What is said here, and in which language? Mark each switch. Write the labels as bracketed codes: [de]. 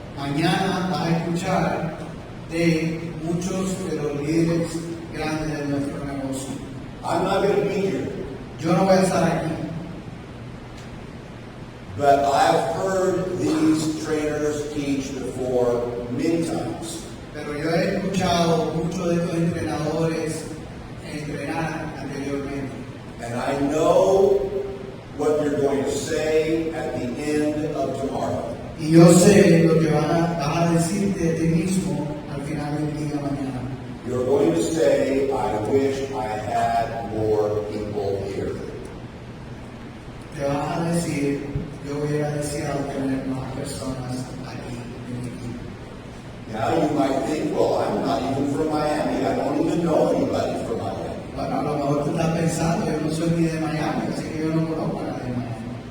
[es] Mañana vas a escuchar de muchos de los líderes grandes de nuestro negocio. [en] I'm not going to be here, [es] Yo no voy a estar aquí, [en] but I've heard these trainers teach before many times. [es] pero yo he escuchado muchos de estos entrenadores entrenar anteriormente. [en] And I know what you're going to say at the end of tomorrow. [es] Y yo sé lo que vas a decir de ti mismo al final del día mañana. [en] You're going to say, I wish I had more people here. [es] Te vas a decir, yo hubiera deseado tener más personas aquí en mi equipo. [en] Now you might think, well, I'm not even from Miami. I don't even know anybody from Miami. [es] Bueno, a lo mejor tú estás pensando, yo no soy ni de Miami, así que yo no conozco a nadie de Miami.